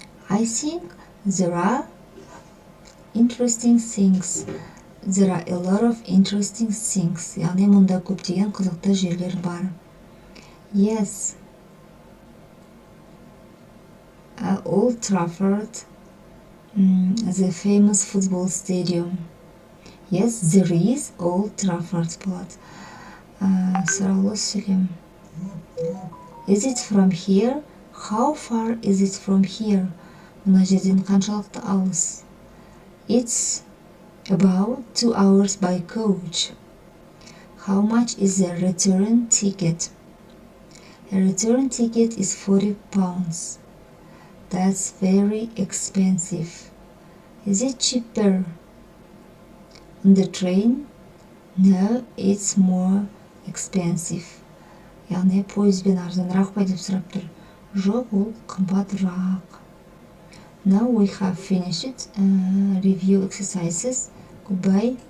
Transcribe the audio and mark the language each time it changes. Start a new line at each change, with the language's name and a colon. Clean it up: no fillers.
English: I think there are interesting things. There are a lot of interesting things.
Kazakh: Яғни мұнда көптеген қызықты жерлер бар.
English: Yes. Old Trafford, the famous football stadium. Yes, there is Old Trafford болады.
Kazakh: Сұраулы сөйлем.
English: Is it from here? How far is it from here?
Kazakh: Мына жерден қаншалықты алыс?
English: It's about 2 hours by coach. How much is the return ticket? A return ticket is £40. That's very expensive. Is it cheaper on the train? No, it's more expensive.
Kazakh: Яғни пойызбен арзанырақ па деп сұрап тұр. Жоқ, ол қымбатырақ.
English: Now we have finished review exercises. Goodbye.